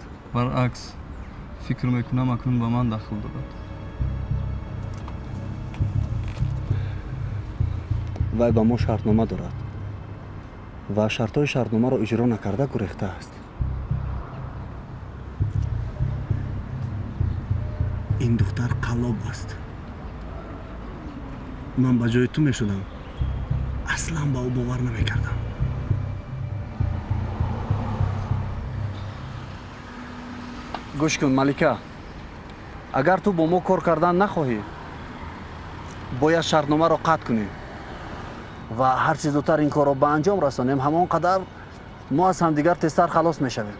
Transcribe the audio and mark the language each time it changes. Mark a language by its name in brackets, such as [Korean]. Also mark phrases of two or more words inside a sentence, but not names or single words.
[Persian] برعکس فکر میکنم اکنون به من دخل دارد. وی به ما شرطنامه دارد و شرطهای شرطنامه را اجرا نکرده گریخته است. [Tajik] ин духтар қаллоб аст. ман ба ҷои ту мешудам, аслан ба ӯ бовар намекардам. гӯш кун малика, агар ту бо мо кор кардан нахоҳӣ, бояд шартномаро қатъ кунӣ ва ҳар чӣ зудтар ин корро ба анҷом расонем, ҳамон қадар мо аз ҳамдигар тезтар халос мешавем.